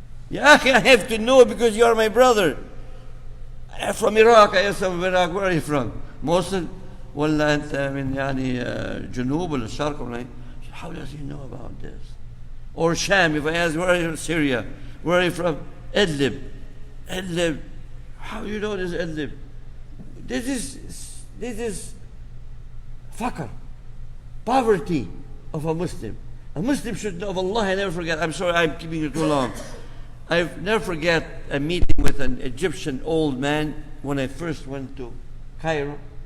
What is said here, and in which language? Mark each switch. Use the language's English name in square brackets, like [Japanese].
[English] Yeah, I have to know because you are my brother. I'm from Iraq. I asked from Iraq. Where are you from? Mosul? [Arabic] ولا أنت من يعني جنوب ولا الشرق ولا [English] How does he know about this? Or Sham, if I ask, where are you from? Syria? Where are you from? Idlib. Idlib. How do you know this Idlib? This is fakr, poverty of a Muslim. A Muslim should know of Allah. I never forget. I'm sorry, I'm keeping it too long. I've never forget a meeting with an Egyptian old man when I first went to Cairo.